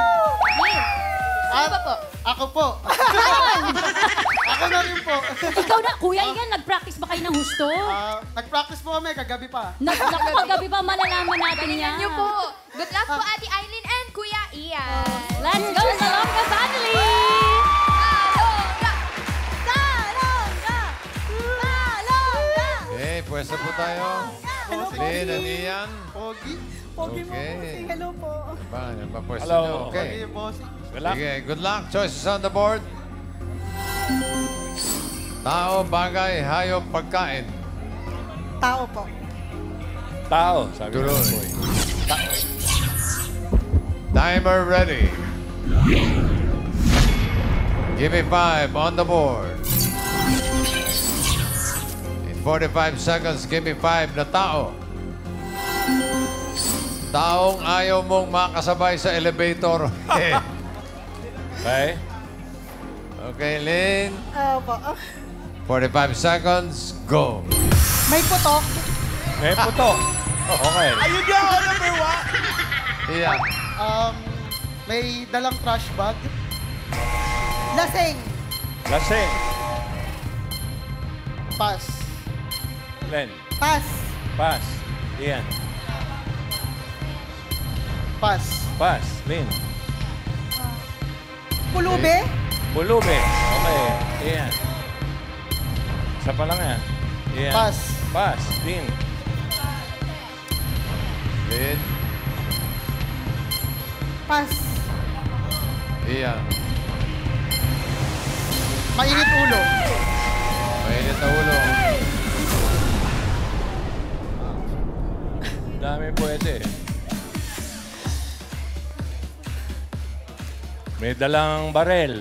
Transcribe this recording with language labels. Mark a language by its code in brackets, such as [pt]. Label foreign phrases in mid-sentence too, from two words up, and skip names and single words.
[tl] Ano ba po? Ako po. Ako na rin po. Ikaw na, Kuya Ian, nag-practice ba kayo ng husto? Nag-practice po kami kagabi pa. Nakapagabi ba malalaman natin Galingan yan? nyo po. [en] Good luck po, Ate Aileen and Kuya Ian. Let's go, Salonga Family! Salonga! Salonga! Salonga! [tl] Okay, pwesto po tayo. Lynn and Ian. Pogi. Okay. Hello po. Yan ba pwesto Hello. nyo? Pogi Okay. yung bossing. [en] Good luck. [tl] Sige, [en] good luck. Choices on the board. [tl] Tao, bagay, hayop, pagkain. Tao po. Tao, sabi ko. Tuloy. [en] Timer ready. Give me 5 on the board. In 45 seconds, give me 5 [tl] na tao. Taong ayaw mong makasabay sa elevator. Okay. Okay, Lynn. Opo. [en] 45 seconds, go. [tl] May putok. May puto. Okay. Ayun nga ako, [en] number one. Yeah. [tl] May dalang [en] trash bag. [tl] Lasing. Lasing. Pass. Len. Pass. Pass. Ian. Pass. Pass. Lin. Pulube. Pulube. Okay. Ian. Isa pa lang yan. Ian. Pass. Pass. Lin. Lynn. Pass. Ian. Mainit ulo. Mainit na ulo. Dami pwede. May dalang barel.